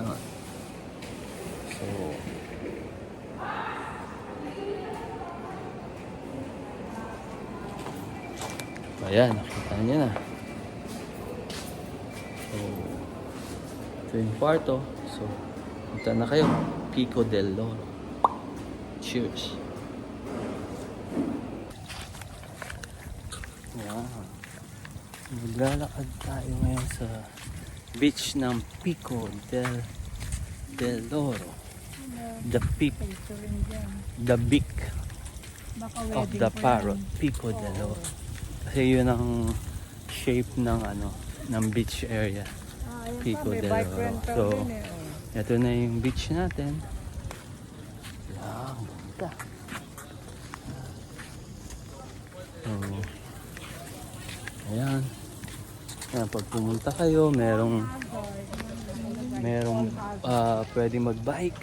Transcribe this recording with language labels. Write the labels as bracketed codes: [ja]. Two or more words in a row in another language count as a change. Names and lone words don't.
[tl] So, ayan, nakita niyo na. So, ito yung kwarto. So, punta na kayo. Pico del Loro. [en] Cheers. Wow. [tl] Maglalakad tayo ngayon sa beach ng Pico del Loro. [en] The peak. The beak of the parrot. [tl] Pico del Loro. Kasi yun ang shape ng ng beach area. Pico del Loro. So, ito na yung beach natin. Yan, ganda. So, ayan. Ayan, pag pumunta kayo, merong pwedeng mag-bike.